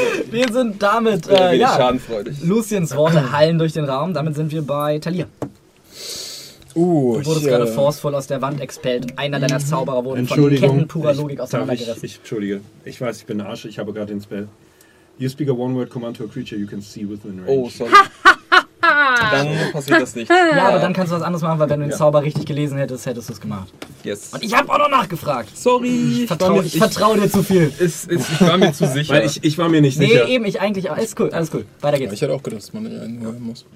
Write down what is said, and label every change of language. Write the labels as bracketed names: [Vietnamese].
[German] Wir sind damit, ja, schadenfreudig. Luciens Worte hallen durch den Raum, damit sind wir bei Talir. Du wurdest gerade forceful aus der Wand expelled und einer deiner Zauberer wurde von Ketten purer Logik auseinandergerissen. Entschuldige, ich weiß, ich bin Arsch, ich habe gerade den Spell. [English] You speak a one-word command to a creature you can see within range. [German] Oh, sorry. Dann passiert das nicht. Ja, aber dann kannst du was anderes machen, weil wenn du den Zauber richtig gelesen hättest, hättest du es gemacht. [English] Yes. [German] Und ich habe auch noch nachgefragt. Sorry. Ich vertraue dir zu viel. Ich war mir zu sicher. Weil ich war mir nicht sicher. Nee, eben, ich eigentlich auch. Alles cool. Weiter geht's. Ich hätte auch gedacht, dass man nicht einen hören muss.